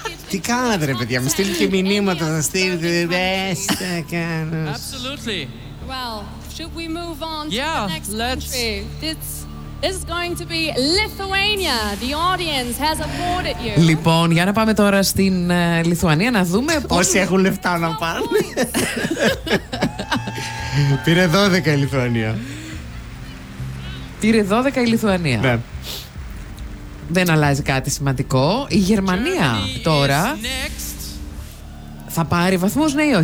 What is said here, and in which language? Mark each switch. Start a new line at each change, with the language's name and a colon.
Greek: Τι κάνατε, ρε παιδιά, μου στείλει και μηνύματα. Θα στείλει. Δεν θα κάνω. Absolutely.
English: Well, should we move on to the next country? This is going to be Lithuania. The audience has awarded you.
Greek: Λοιπόν, για να πάμε τώρα στην Λιθουανία να δούμε. Όσοι έχουν λεφτά να πάνε. Πήρε 12 η Λιθουανία. Πήρε 12 η Λιθουανία. Ναι. Δεν αλλάζει κάτι σημαντικό. Η Γερμανία τώρα θα πάρει βαθμούς, ναι ή όχι.